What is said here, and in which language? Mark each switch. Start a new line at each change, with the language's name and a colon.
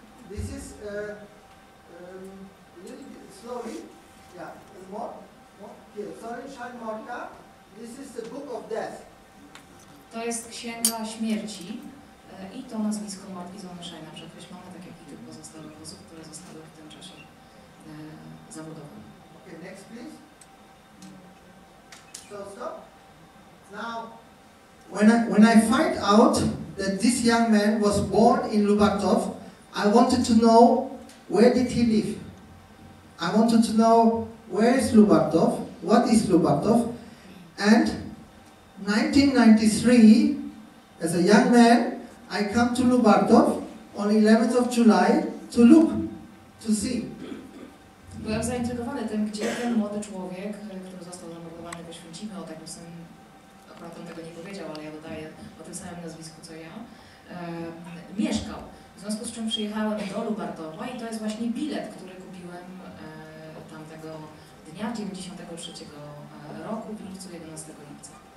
English: This is a little bit slowly. Yeah, more. Here, Sonnenschein Mordka. This is the Book of Death.
Polish: To jest Księga Śmierci i to nazwisko Mordki Sonnenscheina przekreślone, tak jak i tych pozostałych osób, które zostały w tym czasie zamordowane.
English: Okay, next, please. So stop. Now, when I find out that this young man was born in Lubartów, I wanted to know where did he live. I wanted to know where is Lubartów, what is Lubartów, and 1993, as a young man, I come to Lubartów on 11th of July to look, to see.
Polish: Byłem zaintrygowany tym, gdzie ten młody człowiek, który został zamordowany w Oświęcimiu, o takim samym, akurat on tego nie powiedział, ale ja dodaję o tym samym nazwisku co ja, mieszkał. W związku z czym przyjechałem do Lubartowa i to jest właśnie bilet, który kupiłem tamtego dnia, 93 roku, w lipcu, 11 lipca.